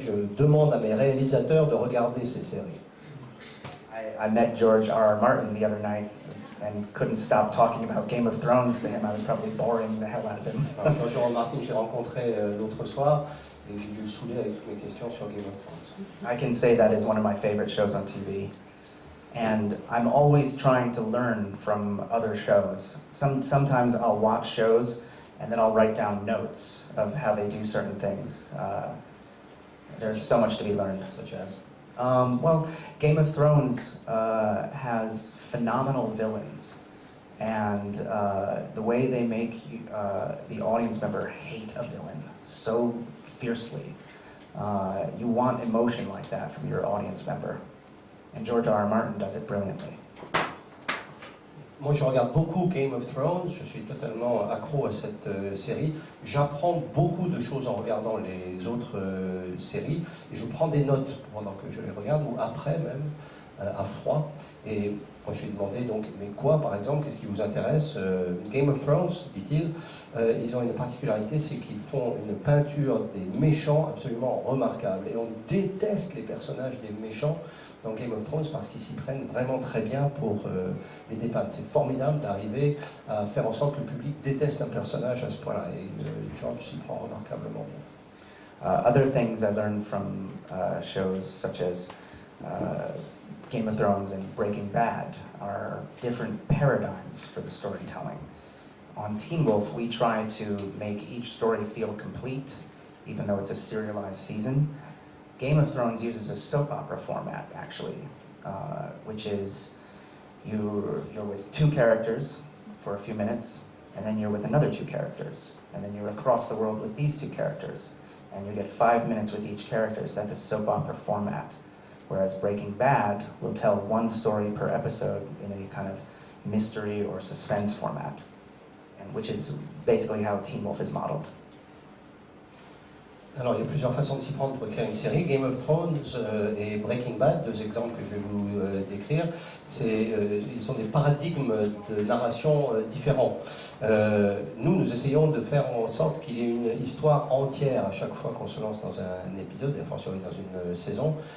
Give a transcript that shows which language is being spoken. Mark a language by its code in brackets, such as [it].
[fr] Je demande à mes réalisateurs de regarder ces séries. [en] I met George R.R. Martin the other night and couldn't stop talking about Game of Thrones to him. I was probably boring the hell out of him. [fr] George R.R. Martin, j'ai rencontré l'autre soir, et j'ai dû le saouler avec mes questions sur Game of Thrones. [en] I can say that is one of my favorite shows on TV. And I'm always trying to learn from other shows. Sometimes I'll watch shows and then I'll write down notes of how they do certain things. There's so much to be learned. Such as? Well, Game of Thrones has phenomenal villains. And the way they make the audience member hate a villain so fiercely. You want emotion like that from your audience member. And George R.R. Martin does it brilliantly. [fr] Moi, je regarde beaucoup Game of Thrones, je suis totalement accro à cette série. J'apprends beaucoup de choses en regardant les autres séries, et je prends des notes pendant que je les regarde, ou après même, à froid. Et moi, je lui ai demandé, donc, mais quoi, par exemple, qu'est-ce qui vous intéresse? Game of Thrones, dit-il, ils ont une particularité, c'est qu'ils font une peinture des méchants absolument remarquable. Et on déteste les personnages des méchants dans Game of Thrones parce qu'ils s'y prennent vraiment très bien pour les dépeindre. C'est formidable d'arriver à faire en sorte que le public déteste un personnage à ce point-là. Et George s'y prend remarquablement bien. [en] Other things I learned from shows such as Game of Thrones and Breaking Bad are different paradigms for the storytelling. On Teen Wolf, we try to make each story feel complete, even though it's a serialized season. Game of Thrones uses a soap opera format, actually, which is you're with two characters for a few minutes, and then you're with another two characters, and then you're across the world with these two characters, and you get 5 minutes with each character. That's a soap opera format. Whereas Breaking Bad will tell one story per episode in a kind of mystery or suspense format, and which is basically how Teen Wolf is modeled. [fr] Alors, il y a plusieurs façons de s'y prendre pour écrire une série. Game of Thrones et Breaking Bad, deux exemples que je vais vous décrire, ils sont des paradigmes de narration différents. Nous essayons de faire en sorte qu'il y ait une histoire entière à chaque fois qu'on se lance dans un épisode, et a fortiori dans une saison.